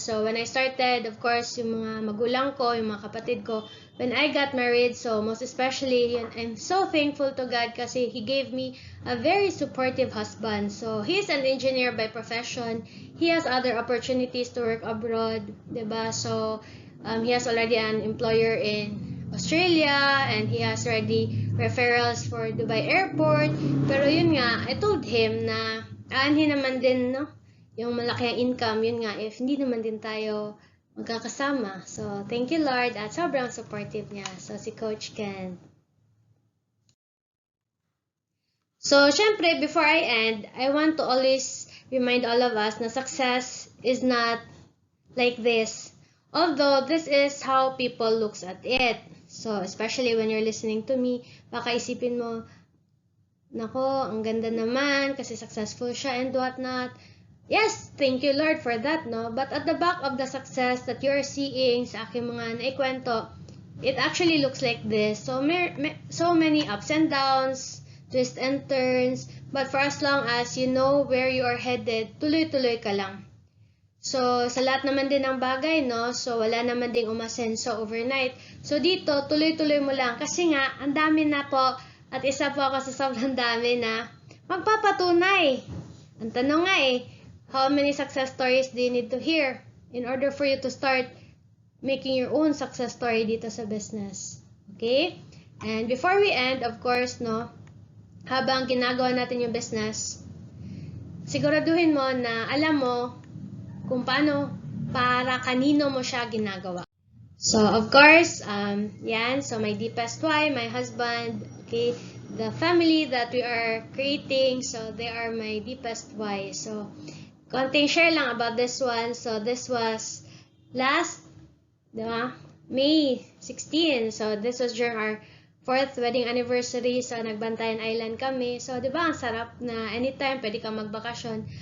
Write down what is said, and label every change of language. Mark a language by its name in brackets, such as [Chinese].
[English] So, when I started, of course, [Filipino] yung mga magulang ko, yung mga kapatid ko, [English] when I got married, so most especially, I'm so thankful to God kasi He gave me a very supportive husband. So, he's an engineer by profession. He has other opportunities to work abroad, diba? So, he has already an employer in Australia and he has already referrals for Dubai Airport. [Filipino] Pero yun nga, I told him na aanhin naman din, no? Yung malaki ang income, yun nga, if hindi naman din tayo magkakasama. So, [English] thank you Lord [Filipino] at sobrang supportive niya. So, si Coach Ken. [English] So, syempre, before I end, I want to always remind all of us na success is not like this. Although, this is how people looks at it. So, especially when you're listening to me, [Filipino] baka isipin mo, nako, ang ganda naman kasi [English] successful siya and whatnot. Yes, thank you Lord for that, no? But at the back of the success that you're seeing [Filipino] sa aking mga naikwento, [English] it actually looks like this. So, so many ups and downs, twists and turns, but for as long as you know where you are headed, [Filipino] tuloy-tuloy ka lang. So, sa lahat naman din ng bagay, no? So, wala naman ding umasenso overnight. So, dito, tuloy-tuloy mo lang. Kasi nga, ang dami na po, at isa po ako sa sobrang dami na magpapatunay. Ang tanong nga [English] how many success stories do you need to hear in order for you to start making your own success story [Filipino] dito sa business? [English] Okay? And before we end, of course, [Filipino] no, habang ginagawa natin yung business, siguraduhin mo na alam mo kung paano para kanino mo siya ginagawa. So, of course, yan. [English] So, my deepest why, my husband, okay, the family that we are creating, so they are my deepest why. So, [Filipino] konting share lang [English] about this one. So, this was last, diba? May 16. So, this was during our 4th wedding anniversary. [Filipino] So, Nagbantayan Island kami. So, diba, ang sarap na anytime pwede kang magbakasyon.